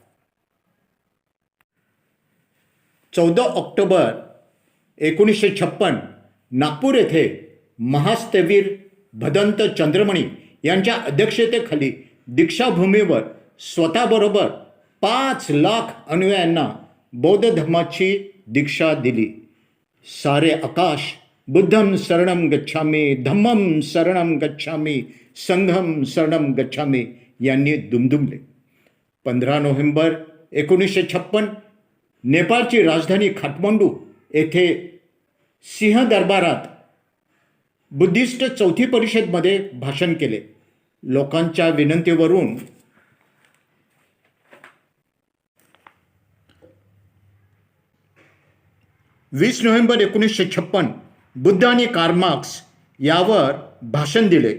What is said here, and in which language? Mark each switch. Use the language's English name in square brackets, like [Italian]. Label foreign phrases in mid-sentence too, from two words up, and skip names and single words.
[Marathi] 14 ऑक्टोबर 1956 नागपूर येथे महास्थवीर भदंत चंद्रमणी यांच्या अध्यक्षतेखाली दीक्षाभूमीवर स्वतःबरोबर 5 लाख अनुयायांना बौद्ध धर्माची दीक्षा दिली. सारे आकाश [Pali] बुद्धम शरणम गच्छामी, धम्मम शरणम गच्छामी, संघम शरणम गच्छामी [Marathi] यांनी दुमदुमले. 15 नोव्हेंबर 1956 नेपाळची राजधानी काठमांडू येथे सिंह दरबारात बुद्धिस्ट चौथी परिषदेमध्ये भाषण केले. लोकांच्या विनंतीवरून 20 नोव्हेंबर 1956 बुद्ध आणि कार्ल मार्क्स यावर भाषण दिले.